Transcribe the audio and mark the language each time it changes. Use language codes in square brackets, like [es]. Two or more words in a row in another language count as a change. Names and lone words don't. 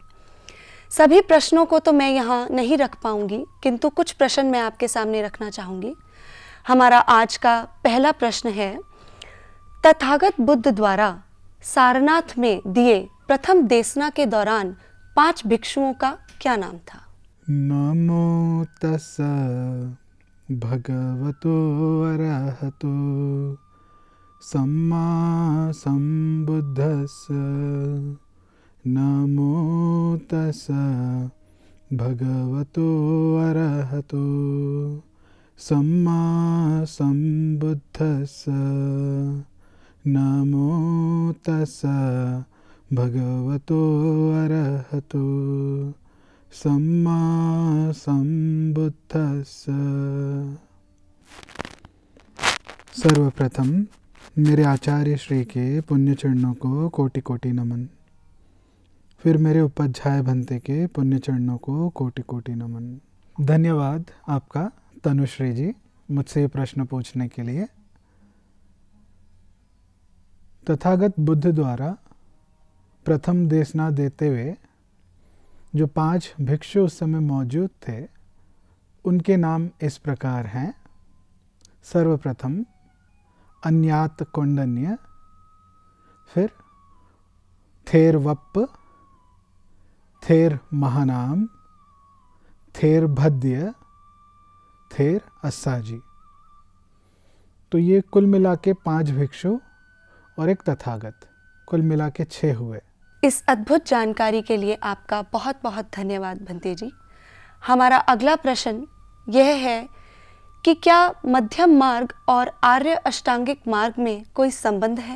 [hi] सभी प्रश्नों को तो मैं यहाँ नहीं रख पाऊंगी, किंतु कुछ प्रश्न मैं आपके सामने रखना चाहूँगी। हमारा आज का पहला प्रश्न है, तथागत बुद्ध द्वारा सारनाथ में दिए प्रथम देशना के दौरान 5 भिक्षुओं का क्या नाम था? [pi] नमो तस्सा भगवतो अरहतो सम्मा सम्बुद्धस्स। नमो तस्सा भगवतो अरहतो सम्मा सम्बुद्धस्स। नमो तस्सा भगवतो अरहतो सम्मा सम्बुद्धस्स। [hi] सर्वप्रथम मेरे आचार्य श्री के पुण्य चरणों को कोटि कोटि नमन। फिर मेरे उपाध्याय भंते के पुण्य चरणों को कोटि कोटि नमन। धन्यवाद आपका तनुश्री जी मुझसे ये प्रश्न पूछने के लिए। तथागत बुद्ध द्वारा प्रथम देशना देते हुए जो 5 भिक्षु उस समय मौजूद थे, उनके नाम इस प्रकार हैं। सर्वप्रथम अन्यात कौंडन्य, फिर थेर वप्प, थेर महानाम, थेर भद्य, थेर अस्साजी। तो ये कुल मिला के 5 भिक्षु और एक तथागत, कुल मिला के 6 हुए। इस अद्भुत जानकारी के लिए आपका बहुत बहुत धन्यवाद भंते जी। हमारा अगला प्रश्न यह है कि क्या मध्यम मार्ग और आर्य अष्टांगिक मार्ग में कोई संबंध है?